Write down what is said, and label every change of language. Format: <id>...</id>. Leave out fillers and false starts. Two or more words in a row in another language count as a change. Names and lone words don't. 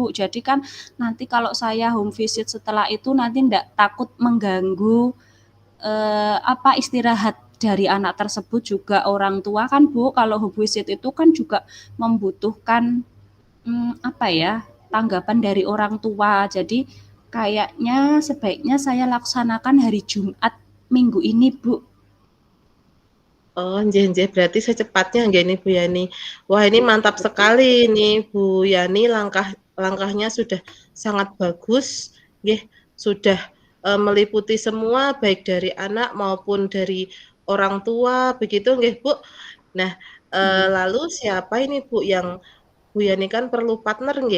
<id>Jadi kan nanti kalau saya</id> <en>home visit</en> <id>setelah itu nanti enggak takut mengganggu apa istirahat dari anak tersebut juga orang tua kan, Bu. Kalau</id> <en>home visit</en> <id>itu kan juga membutuhkan apa ya? Tanggapan dari orang tua. Jadi kayaknya sebaiknya saya laksanakan hari Jumat minggu ini, Bu.</id> <jv>Oh, nggih nggih,</jv> <id>berarti secepatnya nggih ini Bu Yani. Wah, ini mantap sekali ini Bu Yani, langkahnya sudah sangat bagus nggih, sudah, meliputi semua baik dari anak maupun dari orang tua begitu nggih, Bu? Nah, lalu siapa ini Bu yang Bu Yani kan perlu partner nggih.</id>